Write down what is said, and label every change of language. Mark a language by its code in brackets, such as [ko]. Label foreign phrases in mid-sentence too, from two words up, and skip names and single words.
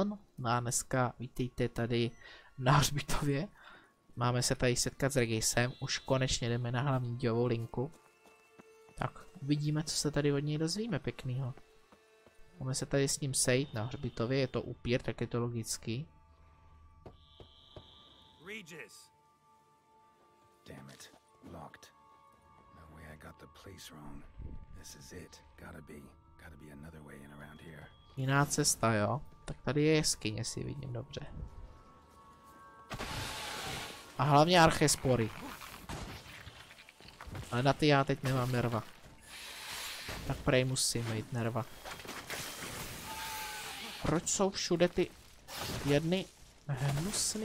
[cs] No a dneska vítejte tady na hřbitově. Máme se tady setkat s Regisem, už konečně jdeme na hlavní dějovou linku. Tak uvidíme, co se tady od něj dozvíme pěknýho. Máme se tady s ním sejít na hřbitově, je to upír, tak je to logický. [en] Regis. Damn it, locked. No way I got the place wrong. This is it. Gotta be another way in around here. [cs] Jiná cesta, jo? Tak tady je jeskyně, si vidím dobře. A hlavně archespory. Ale na ty já teď nemám nerva. Tak prej musím mít nerva. Proč jsou všude ty jedny hnusný?